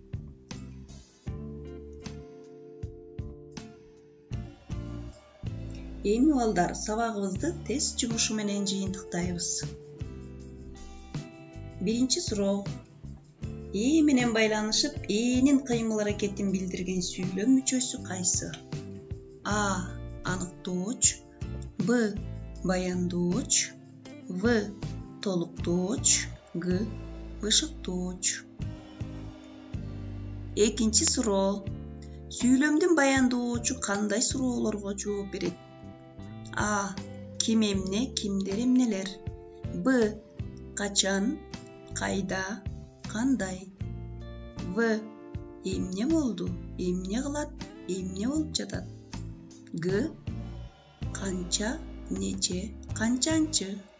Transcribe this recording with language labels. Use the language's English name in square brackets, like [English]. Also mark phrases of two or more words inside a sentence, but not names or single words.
[Kyrgyz] Эми балдар, сабагыбызды тест жумушу менен жыйынтыктайбыз. Биринчи суроо. Ээ менен байланышып, ээнин кыймыл аракетин билдирген сүйлөм мүчөсү кайсы? A. Anıktooç, B. Bayandooç, V. Toluktooç, G. Işıktooç. Ekinci суроо. Сүйлөмдүн баяндоочу кандай суроолорго жооп берет? A. Kim emne, kimдер эмнелер? B. Качан, кайда, кандай? V. Эмне болду, эмне кылат, эмне болуп жатат? G. Канча, нече, канчанчы?